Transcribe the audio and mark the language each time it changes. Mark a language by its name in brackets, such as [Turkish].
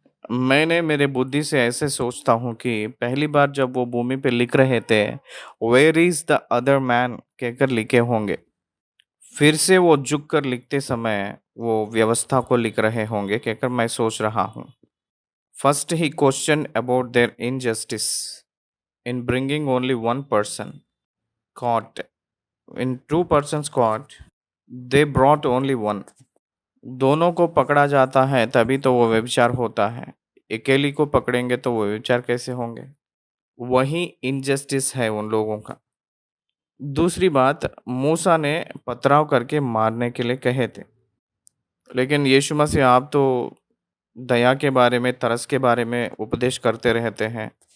[Hindi] मैंने मेरे बुद्धि से ऐसे सोचता हूँ कि पहली बार जब वो भूमि पे लिख रहे थे, [English] where is the other man [Hindi] कहकर लिखे होंगे। फिर से वो झुक कर लिखते समय वो व्यवस्था को लिख रहे होंगे कहकर मैं सोच रहा हूँ। [English] First ही question about their injustice in bringing only one person caught. In two persons caught, they brought only one. [Hindi] दोनों को पकड़ा जाता है तभी तो वो व्यभिचार होता है। अकेली को पकड़ेंगे तो वो व्यभिचार कैसे होंगे? वही इनजस्टिस है उन लोगों का। दूसरी बात, मूसा ने पथराव करके मारने के लिए कहे थे, लेकिन यीशु मसीह आप तो दया के बारे में, तरस के बारे में उपदेश करते रहते हैं।